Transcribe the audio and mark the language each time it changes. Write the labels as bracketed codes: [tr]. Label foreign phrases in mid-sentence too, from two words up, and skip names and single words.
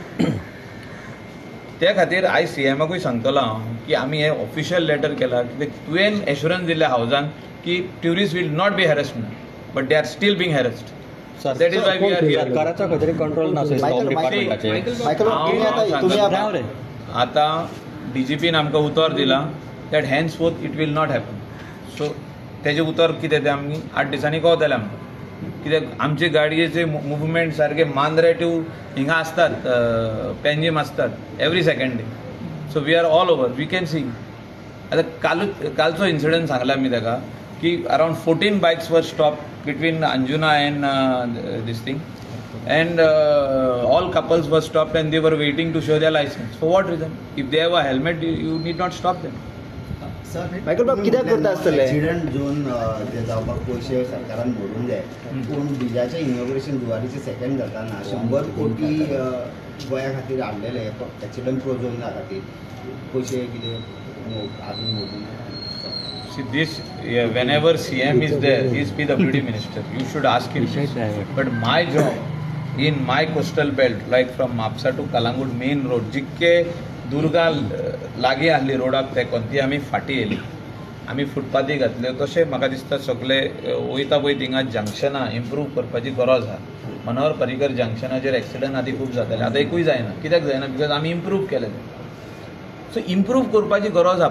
[kok] त्या खातीर आयज CMाकूय सांगतलो हांव की आमी हें [en] official letter [kok] केला. तुवें एश्युरन्स दिल्या हावजान की [en] tourist will not be harassed म्हणून, but they are still being harassed. That is why we are here. [kok] सरकाराचा खंय तरी कंट्रोल नासता डिपार्टमेंटाचे. आतां DGPन आमकां उतर दिलां [en] that henceforth it will not happen. [kok] सो तेजें उतर कितें तें आमी 8 दिसांनी कळटलें आमकां. कित्याक आमचे गाडयेचे मुवमेंट सारके मांद्रे टू हिंगा आसतात, पेंजीम आसतात [en] every second day. So we are all over, we can see. [kok] आतां कालचो इन्सिडंट सांगला मी ताका की [en] around 14 bikes were stop between Anjuna and this thing and all couples were stopped and they were waiting to show their license. For what reason? If they have a helmet, you need not stop them. [kok] मायकल बाब कित्याक करता आसतले [en] accident zone [kok] ते जावपाक पयशे सरकारान मोडूंक जाय पूण ब्रिजाचें इनॉग्रेशन जुवारीचे सेकंड जाताना 100 कोटी गोंया खातीर हाडलेले एक्सिडंट प्रोझोना खातीर पयशे कितें आजून मोडूंक [en] See this, whenever CM is there, he is PWD minister. You should ask him. But my job in my coastal belt, like from Mapsa to Kalangut main road, [kok] जितके दुर्गा लागीं आसली रोडाक तेकोन ती आमी फाटी येयली. आमी फुटपाथी घातल्यो तशें म्हाका दिसता सगळे वयता पळय थिंगा जंक्शनां इम्प्रूव करपाची गरज आसा. मनोहर पर्रीकर जंक्शनाचेर एक्सिडंट आदी खूब जाताले. आतां एकूय जायना. कित्याक जायना? बिकॉज आमी इम्प्रूव केलेले. [en] so improve [kok] करपाची गरज आसा.